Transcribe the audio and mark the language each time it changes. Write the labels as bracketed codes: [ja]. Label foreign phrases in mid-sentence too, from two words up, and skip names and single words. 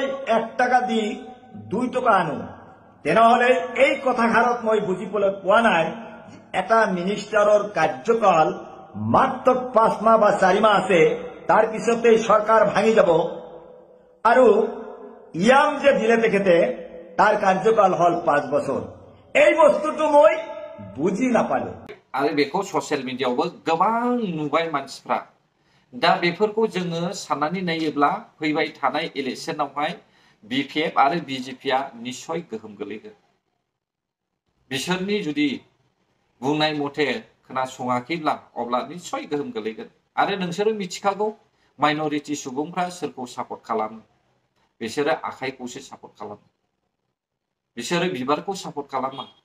[as] 1 টাকা দি 2 টকা আনো তেনেহলে এই কথাষাৰত মই বুজিবলৈ পোৱা নাই এটা মিনিষ্টাৰৰ কাৰ্যকাল মাত্ৰ 5 মাহ বা 4 মাহ আছে তাৰ পিছতে সরকার ভাঙি যাব আৰু ইয়াম যে দিলে তেখেতে তার কার্যকাল হল 5 বছর এই বস্তুটো মই বুজি নাপালো [brx] आरो बेखौ ससियेल मिडियायावबो गोबां नुबाय मानसिफ्रा दा बेफोरखौ जोङो साननानै नायोब्ला फैबाय थानाय इलेक्शनावहाय बिपिएफ आरो बिजेपिआ निश्चय गोहोम गोलैगोन बिसोरनि जुदि बुंनाय मथे खोनासङाखैब्ला अब्ला निश्चय गोहोम गोलैगोन आरो नोंसोरो मिथिखागौ माइनरिटी सुबुंफ्रा सोरखौ सापर्ट खालामो बिसोरो आखाइखौसो सापर्ट खालामो बिसोरो बिबारखौ सापर्ट खालामा